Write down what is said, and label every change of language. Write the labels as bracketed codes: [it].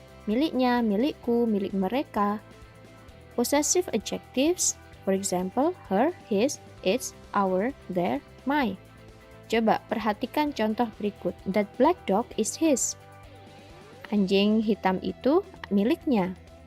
[id] Miliknya, milikku, milik mereka. [en] Possessive adjectives, for example, her, his, its, our, their, my. [id] Coba perhatikan contoh berikut. [en] That black dog is his. [id] Anjing hitam itu miliknya.